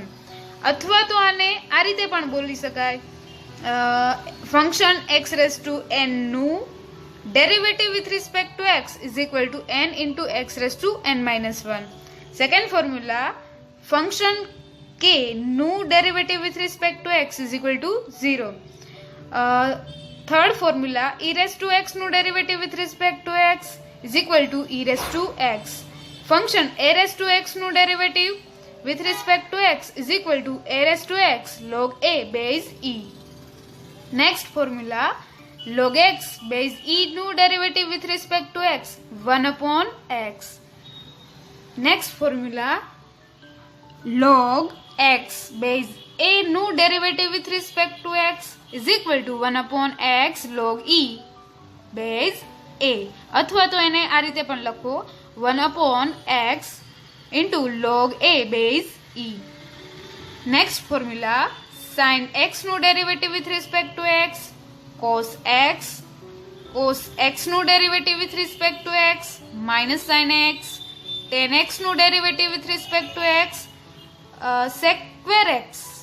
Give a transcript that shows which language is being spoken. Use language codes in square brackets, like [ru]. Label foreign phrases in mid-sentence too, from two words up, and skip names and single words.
[gu] અથવા તો આને આ રીતે પણ બોલી શકાય, [en] function x⁻n નું derivative with respect to x is equal to n into x⁻n−1. second formula, function k નું derivative with respect to x is equal to 0. third formula, e⁻x નું derivative with respect to x is equal to e⁻x. Function a⁻x નું ડેરિવેટિવ with respect to x is equal to a⁻x log a base e. Next formula, log x base e નું ડેરિવેટિવ with respect to x 1/x. Next formula, log x base a નું derivative with respect to x is equal to 1/x log e base a, [gu] અથવા તો એને આ રીતે પણ લખો [en] 1/x into log a base e. next formula sin x નું derivative with respect to x cos x નું derivative with respect to x minus sin x, tan x નું derivative with respect to x sec square x.